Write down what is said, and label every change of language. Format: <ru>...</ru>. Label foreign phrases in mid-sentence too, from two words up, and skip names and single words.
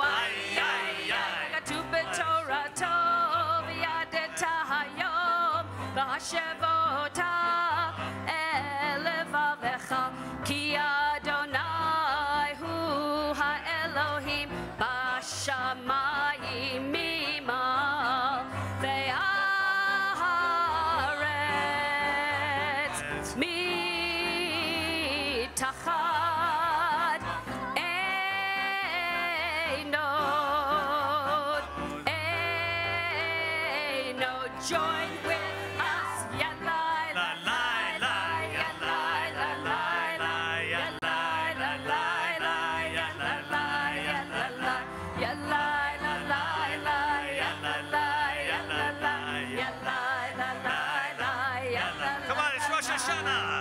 <he>כתוב בתורתו וידעת היום והשב אותה אל לבבך, כי אדוני הוא האלוהים בשמיים ממעל והארץ מתחת. אין עוד, אין עוד.</he> <en>Join with us, yalai la la la, yalai la la la, yalai la la la, yalai la la, yalai la la la, yalai la la, yalai la la, yalai. Come on, it's Rosh Hashanah.</en>